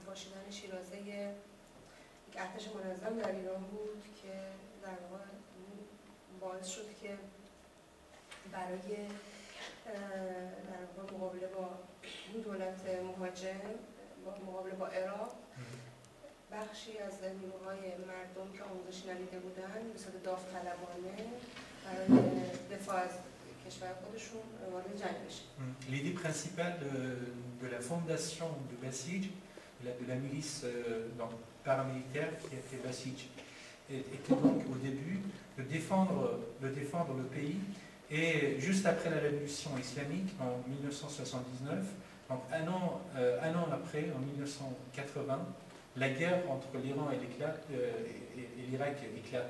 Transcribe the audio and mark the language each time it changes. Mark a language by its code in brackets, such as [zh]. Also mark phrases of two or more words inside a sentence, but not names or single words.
[fa] پاشیدن شیرازه یک ارتش منظم در ایران بود که در واقع باعث شد که برای در واقع مقابله با دولت مهاجم مقابله با عراق بخشی از نیروهای مردم که آموزشی ندیده بودن به صورت داوطلبانه برای دفاع از کشور خودشون وارد جنگ بشه. [fr] L'idée principale de la fondation de Basij, de la milice paramilitaire qui a fait Basij, était donc au début de défendre le pays. Et juste après la révolution islamique en 1979, donc un an après, en 1980, la guerre entre l'Iran et l'Irak éclate.